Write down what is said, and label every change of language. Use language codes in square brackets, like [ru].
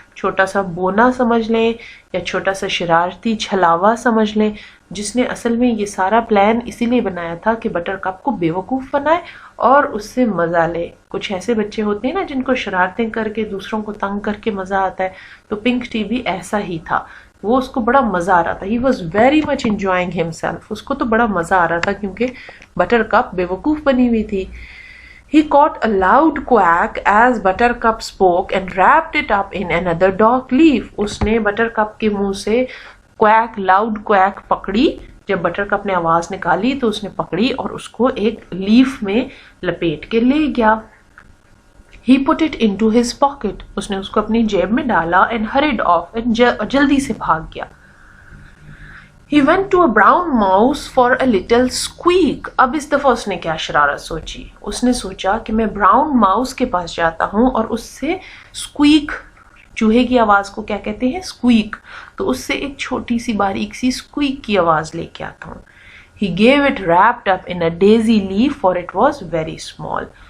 [hi] छोटा सा बोना समझ लें या छोटा सा शरारती छलावा समझ लें, जिसने असल में ये सारा प्लान इसीलिए बनाया था कि बटर कप को बेवकूफ़ बनाए और उससे मज़ा ले. कुछ ऐसे बच्चे होते हैं ना जिनको शरारतें करके दूसरों को तंग करके मज़ा आता है, तो पिंक टी भी ऐसा ही था. वो उसको बड़ा मज़ा आ रहा था. [en] He was very much enjoying himself. [hi] उसको तो बड़ा मज़ा आ रहा था क्योंकि बटर कप बेवकूफ़ बनी हुई थी. [en] He caught a loud quack as Buttercup spoke and wrapped it up in another dock leaf. [hi] उसने बटरकप के मुंह से क्वैक लाउड क्वैक पकड़ी. जब बटरकप ने आवाज निकाली तो उसने पकड़ी और उसको एक लीफ में लपेट के ले गया. [en] He put it into his pocket. [hi] उसने उसको अपनी जेब में डाला [en] and hurried off and [hi] जल्दी से भाग गया. [en] He went to a brown mouse for a little squeak. [hi] अब इस दफा उसने क्या शरारत सोची. उसने सोचा कि मैं ब्राउन माउस के पास जाता हूँ और उससे स्क्वीक, चूहे की आवाज को क्या कहते हैं? स्क्वीक. तो उससे एक छोटी सी बारीक सी स्क्वीक की आवाज लेके आता हूँ. [en] He gave it wrapped up in a daisy leaf for it was very small.